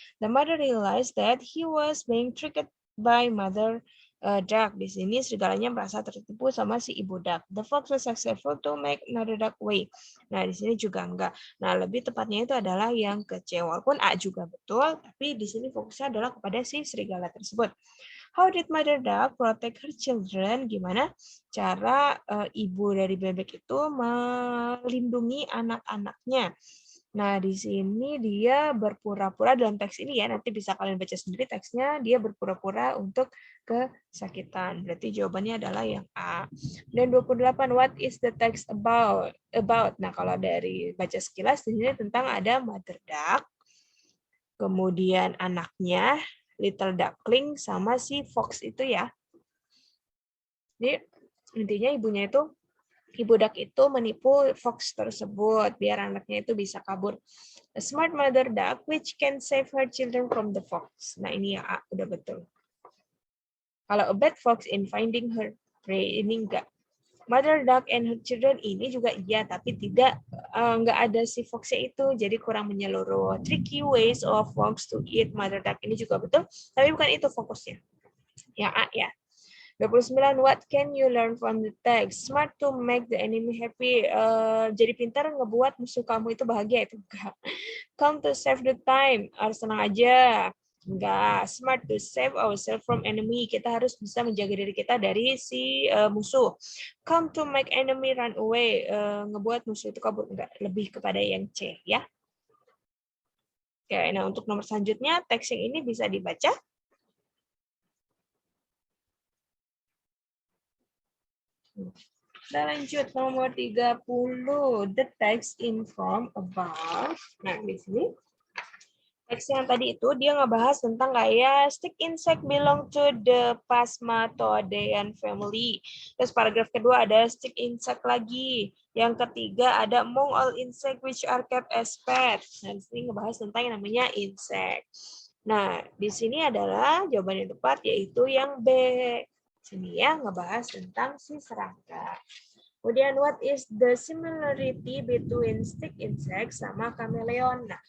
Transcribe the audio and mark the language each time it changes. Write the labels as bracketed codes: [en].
[en] The mother realized that he was being tricked by Mother Duck. [id] Di sini serigalanya merasa tertipu sama si ibu duck. [en] The fox was successful to make Mother Duck away. [id] Nah, di sini juga enggak. Nah, lebih tepatnya itu adalah yang ke-C. Walaupun A juga betul, tapi di sini fokusnya adalah kepada si serigala tersebut. [en] How did Mother Duck protect her children? [id] Gimana cara ibu dari bebek itu melindungi anak-anaknya? Nah, di sini dia berpura-pura dalam teks ini ya, nanti bisa kalian baca sendiri teksnya, dia berpura-pura untuk kesakitan. Berarti jawabannya adalah yang A. Dan [en] 28, what is the text about? [id] Nah, kalau dari baca sekilas, di sini tentang ada mother duck, kemudian anaknya, little duckling, sama si fox itu ya. Jadi, intinya ibunya itu ibu duck itu menipu fox tersebut biar anaknya itu bisa kabur. [en] A smart mother duck which can save her children from the fox. [id] Nah, ini ya A, udah betul. Kalau [en] a bad fox in finding her prey, [id] ini enggak. Mother duck and her children ini juga iya, tapi tidak enggak ada si foxnya itu, jadi kurang menyeluruh. [en] Tricky ways of fox to eat mother duck [id] ini juga betul, tapi bukan itu fokusnya. Ya A ya. [en] 29, what can you learn from the text? Smart to make the enemy happy. [id] Jadi pintar ngebuat musuh kamu itu bahagia, itu enggak. [en] Come to save the time. [id] Harus tenang aja. Enggak. [en] Smart to save ourselves from enemy. [id] Kita harus bisa menjaga diri kita dari si musuh. [en] Come to make enemy run away. [id] Ngebuat musuh itu kabur. Enggak. Lebih kepada yang C ya. Oke, nah untuk nomor selanjutnya, teks yang ini bisa dibaca. Kita lanjut nomor 30. [en] The text inform about. [id] Nah, di sini teks yang tadi itu dia ngebahas tentang kayak [en] stick insect belong to the Phasmatodea family. [id] Terus paragraf kedua ada stick insect lagi. Yang ketiga ada [en] among all insect which are kept as pets. [id] Nah, di sini ngebahas tentang yang namanya insect. Nah, di sini adalah jawaban yang tepat yaitu yang B. Sini ya ngebahas tentang si serangga. Kemudian [en] what is the similarity between stick insect [id] sama [en] chameleon?